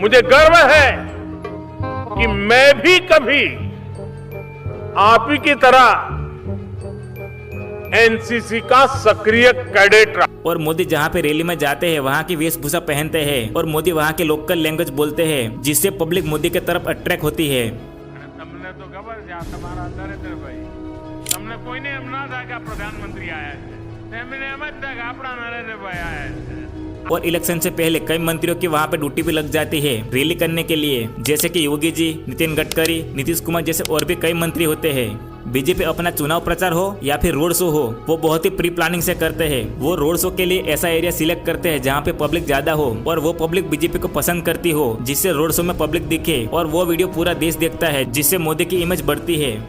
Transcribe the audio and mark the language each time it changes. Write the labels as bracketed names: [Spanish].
[Hindi] मुझे गर्व है कि मैं भी कभी आप ही की तरह एनसीसी का सक्रिय कैडेट रहा। और मोदी जहाँ पे रैली में जाते हैं वहाँ की वेशभूषा पहनते हैं और मोदी वहाँ के लोकल लैंग्वेज बोलते हैं, जिससे पब्लिक मोदी के तरफ अट्रैक्ट होती है। [Gujarati] તમને તો ખબર છે આ તમારા નરેન્દ્ર ભાઈ, તમને કોઈને એમ ના થાય કે પ્રધાનમંત્રી આયા છે, એમને એમ જ થાય કે આપણા નરેન્દ્ર ભાઈ આયા છે। [Hindi] और इलेक्शन से पहले कई मंत्रियों की वहाँ पे ड्यूटी भी लग जाती है रैली करने के लिए, जैसे कि योगी जी, नितिन गडकरी, नीतीश कुमार जैसे और भी कई मंत्री होते हैं। बीजेपी अपना चुनाव प्रचार हो या फिर रोड शो हो, वो बहुत ही प्री प्लानिंग से करते हैं। वो रोड शो के लिए ऐसा एरिया सिलेक्ट करते हैं जहाँ पे पब्लिक ज्यादा हो और वो पब्लिक बीजेपी को पसंद करती हो, जिससे रोड शो में पब्लिक दिखे और वो वीडियो पूरा देश देखता है, जिससे मोदी की इमेज बढ़ती है।